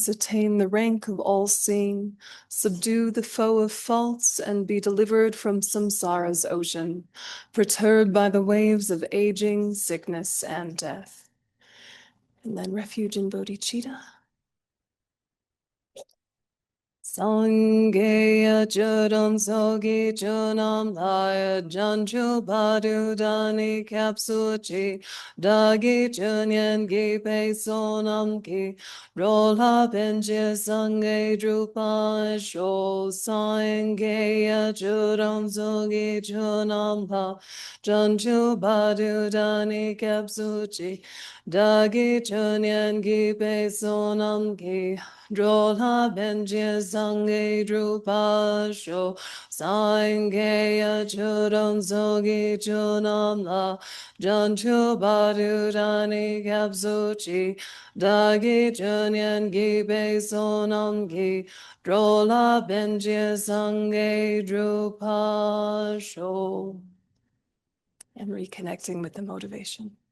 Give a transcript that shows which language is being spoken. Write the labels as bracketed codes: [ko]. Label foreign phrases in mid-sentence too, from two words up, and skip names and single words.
[en] attain the rank of all-seeing, subdue the foe of faults, and be delivered from samsara's ocean, perturbed by the waves of aging, sickness, and death. And then refuge in bodhicitta. [bo] སངས་རྒྱས་ཆོས་དང་ཚོགས་ཀྱི་མཆོག་རྣམས་ལ། བྱང་ཆུབ་བར་དུ་བདག་ནི་སྐྱབས་སུ་མཆི། བདག་གིས་སྦྱིན་སོགས་བགྱིས་པའི་བསོད་ནམས་ཀྱིས འགྲོ་ལ་ཕན་ཕྱིར་སངས་རྒྱས་འགྲུབ་པར་ཤོག། སངས་རྒྱས་ཆོས་དང་ཚོགས་ཀྱི་མཆོག་རྣམས་ལ། བྱང་ཆུབ བར་དུ་བདག་ནི་སྐྱབས་སུ་མཆི། བདག་གིས་སྦྱིན་སོགས་བགྱིས་པའི་བསོད་ནམས་ཀྱིས། འགྲོ་ལ་ཕན་ཕྱིར་སངས་རྒྱས་འགྲུབ་པར་ཤོག། སངས་རྒྱས་ཆོས་དང་ཚོགས་ཀྱི་མཆོག་རྣམས་ལ། བྱང་ཆུབ་བར་དུ་བདག་ནི་སྐྱབས་སུ་མཆི། བདག་གིས་སྦྱིན་སོགས་བགྱིས་པའི་བསོད་ནམས་ཀྱིས། འགྲོ་ལ་ཕན་ཕྱིར་སངས་རྒྱས་འགྲུབ་པར་ཤོག. [en] And reconnecting with the motivation.